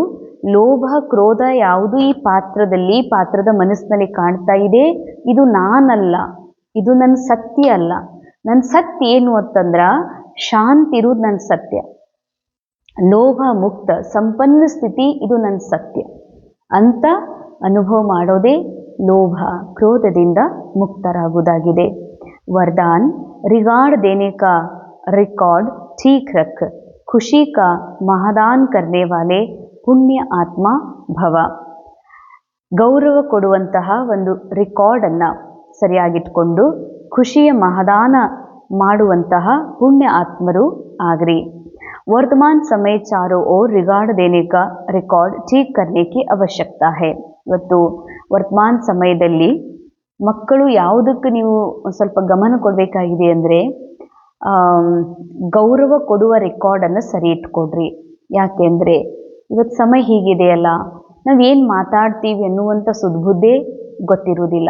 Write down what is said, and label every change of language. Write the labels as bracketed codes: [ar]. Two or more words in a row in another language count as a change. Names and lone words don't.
[kn] ಲೋಭ ಕ್ರೋಧ ಯಾವುದು ಈ ಪಾತ್ರದ ಮನಸ್ಸಿನಲ್ಲಿ ಕಾಣ್ತಾ ಇದೆ, ಇದು ನಾನಲ್ಲ, ಇದು ನನ್ನ ಸತ್ಯ ಅಲ್ಲ. ನನ್ನ ಸತ್ಯ ಏನು ಅಂತಂದ್ರ ಶಾಂತಿ ಇರುವುದು ನನ್ನ ಸತ್ಯ. ಲೋಭ ಮುಕ್ತ ಸಂಪನ್ನ ಸ್ಥಿತಿ ಇದು ನನ್ನ ಸತ್ಯ ಅಂತ ಅನುಭವ ಮಾಡೋದೇ ಲೋಭ ಕ್ರೋಧದಿಂದ ಮುಕ್ತರಾಗುವುದಾಗಿದೆ. [hi] वरदान रिगार्ड देने का रिकॉर्ड ठीक रख, खुशी का महादान करने वाले पुण्य आत्मा भव. [kn] ಗೌರವ ಕೊಡುವಂತಹ ಒಂದು ರೆಕಾರ್ಡನ್ನು ಸರಿಯಾಗಿಟ್ಕೊಂಡು ಖುಷಿಯ ಮಹದಾನ ಮಾಡುವಂತಹ ಪುಣ್ಯ ಆತ್ಮರು ಆಗ್ರಿ. [hi] वर्तमान समय चारों ओर रिगार्ड देने का रिकॉर्ड ठीक करने की आवश्यकता है. [kn] ಇವತ್ತು ವರ್ತಮಾನ ಸಮಯದಲ್ಲಿ ಮಕ್ಕಳು ಯಾವುದಕ್ಕೆ ನೀವು ಸ್ವಲ್ಪ ಗಮನ ಕೊಡಬೇಕಾಗಿದೆ ಅಂದರೆ ಗೌರವ ಕೊಡುವ ರೆಕಾರ್ಡನ್ನು ಸರಿ ಇಟ್ಕೊಡ್ರಿ. ಯಾಕೆಂದರೆ ಇವತ್ತು ಸಮಯ ಹೀಗಿದೆಯಲ್ಲ, ನಾವೇನು ಮಾತಾಡ್ತೀವಿ ಅನ್ನುವಂಥ ಸುದ್ಬುದ್ಧೇ ಗೊತ್ತಿರುವುದಿಲ್ಲ.